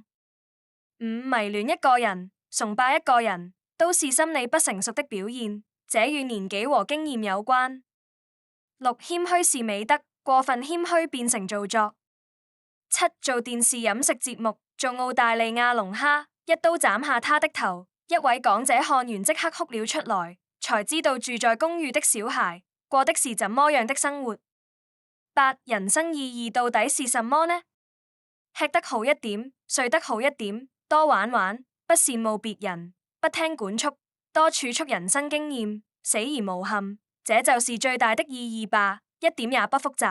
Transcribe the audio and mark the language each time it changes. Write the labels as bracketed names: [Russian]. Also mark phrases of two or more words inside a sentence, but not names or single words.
[Chinese] 五迷戀一個人，崇拜一個人，都是心理不成熟的表現，這與年紀和經驗有關。六謙虛是美德，過分謙虛變成做作。七做電視飲食節目，做澳大利亞龍蝦，一刀斬下他的頭，一位港姐看完即刻哭了出來，才知道住在公寓的小孩過的是怎麼樣的生活。八人生意義到底是什麼呢？吃得好一點，睡得好一點，多玩玩，不羨慕別人，不聽管束，多儲蓄人生經驗，死而無憾，這就是最大的意義吧，一點也不複雜。